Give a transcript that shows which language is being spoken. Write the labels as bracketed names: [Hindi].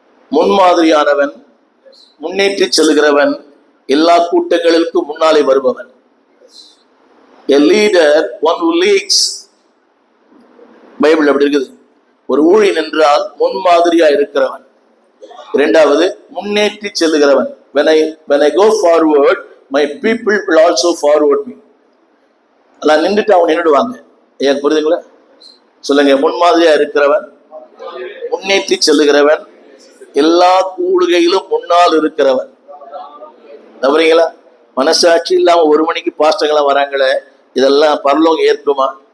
[Tamil] முன்மாதிரியானவன், முன்னேற்றி செல்கிறவன், எல்லா கூட்டங்களுக்கும் முன்னாலே வருபவன். [English] A leader, one who leads. [Tamil] Bible அப்படி இருக்குது. ஒரு ஊழியன் என்றால் முன்மாதிரியா இருக்கிறவன். இரண்டாவது, முன்னேற்றி செல்லுகிறவன். [English] When I go forward, my people will also forward me. [Tamil] எல்லாம் நின்றுட்டு அவங்க நின்றுடுவாங்க. ஏன் புரியுதுங்களா? சொல்லுங்க. முன்மாதிரியா இருக்கிறவன், முன்னேற்றி செல்லுகிறவன், எல்லா கூடுகையிலும் முன்னால் இருக்கிறவன். நம்புறீங்களா? மனசாட்சி இல்லாம 1 மணிக்கு பாஸ்டர்களா வராங்களே, இதெல்லாம் பரலோகம் ஏற்குமா?